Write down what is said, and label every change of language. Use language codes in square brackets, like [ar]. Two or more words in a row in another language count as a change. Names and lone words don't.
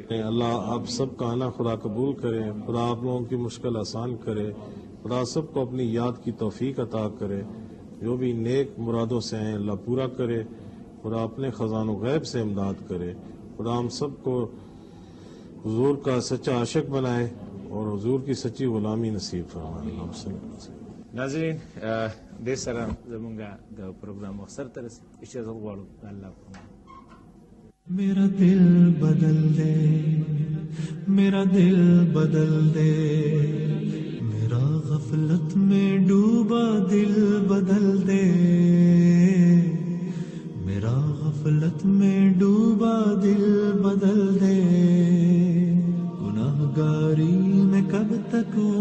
[ur] اللہ آپ سب کا آنا خدا قبول کرے, خدا آپ لوگوں کی مشکل آسان کرے, خدا سب کو اپنی یاد کی توفیق عطا کرے, جو بھی نیک مرادوں سے ہیں اللہ پورا کرے, خدا اپنے خزان و غیب سے امداد کرے, خدا ہم سب کو حضور کا سچا عاشق بنائے اور حضور کی سچی غلامی نصیب فرمائے. [ps] ناظرین دې سره زمونږ د پروګرام اکثر تر اجازه غواړو الله [ur] میرا دل بدل دے, میرا دل بدل دے, میرا غفلت میں ڈوبا دل بدل دے, میرا غفلت میں ڈوبا دل بدل دے, گناہگاری میں کب تک